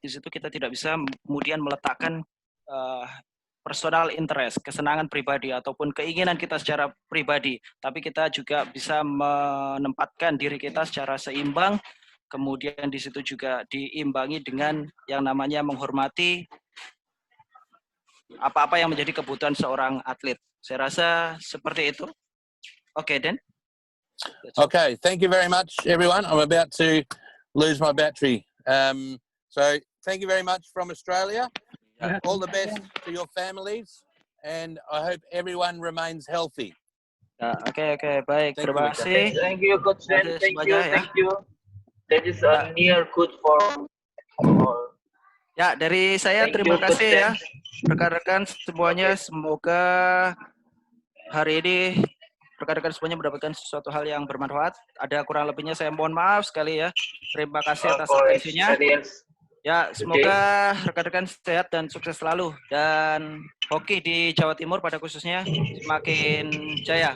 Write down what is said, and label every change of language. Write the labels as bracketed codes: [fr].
[id] Di situ kita tidak bisa kemudian meletakkan personal interest, kesenangan pribadi ataupun keinginan kita secara pribadi, tapi kita juga bisa menempatkan diri kita secara seimbang, kemudian di situ juga diimbangi dengan yang namanya menghormati apa-apa yang menjadi kebutuhan seorang atlet. Saya rasa seperti itu. Oke, Dan. [en] Okay, thank you very much, everyone. I'm about to lose my battery. So thank you very much from Australia. All the best to your families, and I hope everyone remains healthy. [id] Oke, baik. Terima kasih. [en] Thank you, Coach Dan. Thank you. That is a near good for all. [id] Ya, dari saya terima kasih ya, rekan-rekan semuanya. Semoga hari ini rekan-rekan semuanya mendapatkan sesuatu hal yang bermanfaat. Ada kurang lebihnya saya mohon maaf sekali ya. Terima kasih atas atensinya. Ya, semoga rekan-rekan sehat dan sukses selalu, dan hoki di Jawa Timur pada khususnya semakin jaya.